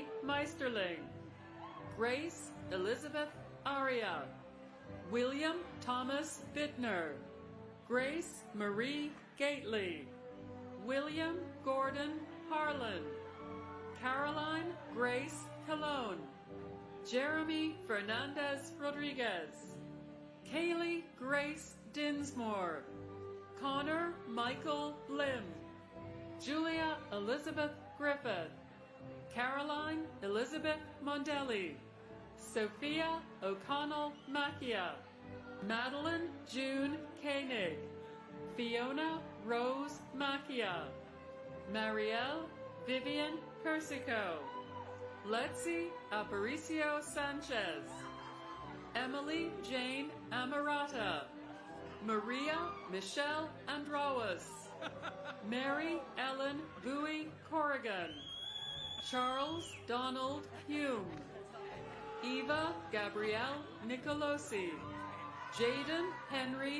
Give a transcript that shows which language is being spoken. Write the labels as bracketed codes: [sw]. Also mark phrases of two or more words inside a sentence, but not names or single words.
[en] Meisterling, Grace Elizabeth Aria, William Thomas Bittner, Grace Marie Gately, William Gordon Harlan, Caroline Grace Cologne, Jeremy Fernandez Rodriguez, Kaylee Grace Dinsmore, Connor Michael Blim, Julia Elizabeth Griffith, Caroline Elizabeth Mondelli, Sophia O'Connell Macchia, Madeline June Koenig, Fiona Rose Macchia, Marielle Vivian Persico, Letzi Aparicio Sanchez, Emily Jane Amarata, Maria Michelle Andrawas, Mary Ellen Bowie Corrigan, Charles Donald Hume, Eva Gabrielle Nicolosi, Jaden Henry